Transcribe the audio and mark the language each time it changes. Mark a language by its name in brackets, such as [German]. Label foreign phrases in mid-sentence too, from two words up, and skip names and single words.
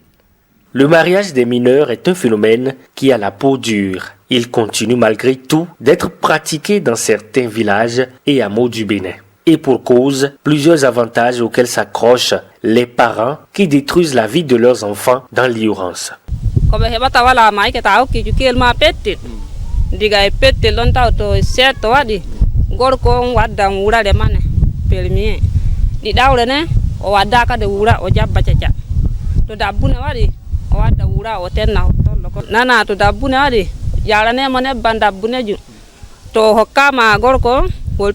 [French] Le mariage des mineurs est un phénomène qui a la peau dure. Il continue malgré tout d'être pratiqué dans certains villages et hameaux du Bénin. Et pour cause, plusieurs avantages auxquels s'accrochent les parents qui détruisent la vie de leurs enfants dans l'ignorance. [Fula] Wadda wura o tenna nana to dabbune wadi yarane mo nebban dabbuneju to hokkama gorko wol